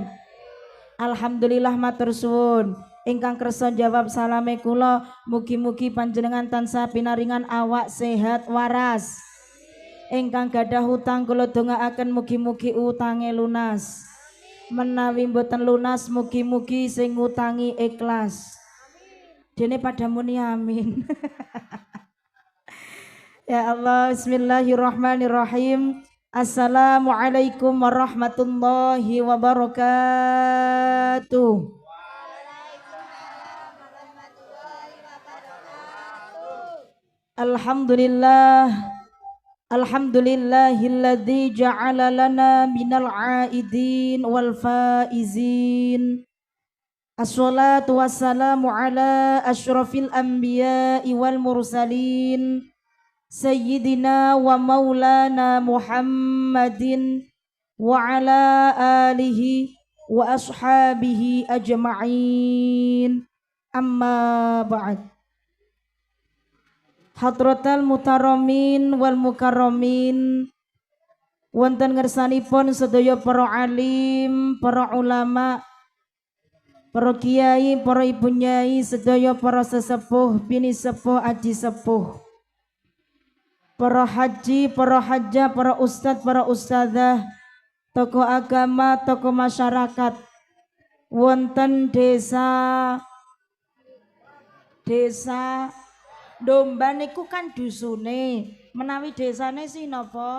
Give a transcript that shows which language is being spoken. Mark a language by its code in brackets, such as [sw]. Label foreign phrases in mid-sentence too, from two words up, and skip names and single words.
[jv] Alhamdulillah matur suwun. Ingkang kersa jawab salame kula, mugi-mugi panjenengan tansah pinaringan awak sehat waras. Ingkang gadah hutang kula dongaaken mugi-mugi utange lunas. Menawi mboten lunas, mugi-mugi sing ngutangi ikhlas. Dene pada muni amin. [ar] يا الله, بسم الله الرحمن الرحيم. السلام عليكم ورحمة الله وبركاته. الحمد لله. الحمد لله الذي جعل لنا من العائدين والفائزين. الصلاة والسلام على أشرف الأنبياء والمرسلين سيدنا ومولانا محمد وعلى آله وأصحابه أجمعين. أما بعد. حضرات المحترمين والمكرمين, [jv] wonten ngersanipun sedaya para alim, para ulama, para kiai, para ibu nyai, sedaya para sesepuh, bini sepuh, aji sepuh, para haji, para hajjah, para ustadz, para ustadzah, tokoh agama, tokoh masyarakat, wonten desa Domban niku kan dusune, menawi desane si napa?